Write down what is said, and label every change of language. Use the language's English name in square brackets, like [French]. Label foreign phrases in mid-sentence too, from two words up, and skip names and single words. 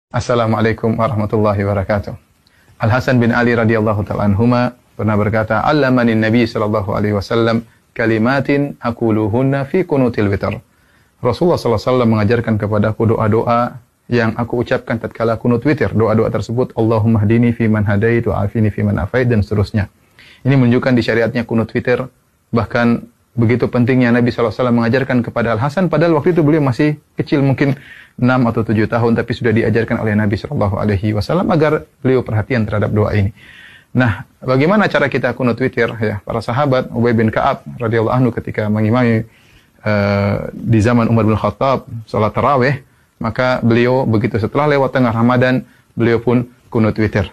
[Arabic] السلام عليكم ورحمة الله وبركاته. [Indonesian] Al-Hasan bin Ali [Arabic] رضي الله تعالى عنهما [Indonesian] pernah berkata, [Arabic] "علمني النبي صلى الله عليه وسلم كلمات أقولهن في قنوت الوتر." [Indonesian] Rasulullah [Arabic] صلى الله عليه وسلم [Indonesian] mengajarkan kepadaku doa-doa yang aku ucapkan tatkala kunut witir. Doa-doa tersebut, [Arabic] اللهم اهدني في من هديت وعافني في من عافيت, [Indonesian] dan seterusnya. Ini menunjukkan di syariatnya kunut witir. Bahkan begitu pentingnya Nabi SAW mengajarkan kepada Al-Hasan, padahal waktu itu beliau masih kecil, mungkin 6 atau 7 tahun, tapi sudah diajarkan oleh Nabi SAW agar beliau perhatian terhadap doa ini. Nah, bagaimana cara kita kunut witir? Ya, para sahabat, Ubay bin Ka'ab [Arabic] رضي الله عنه [Indonesian] ketika mengimami di zaman Umar bin Khattab salat tarawih, maka beliau begitu setelah lewat tengah Ramadan, beliau pun kunut witir.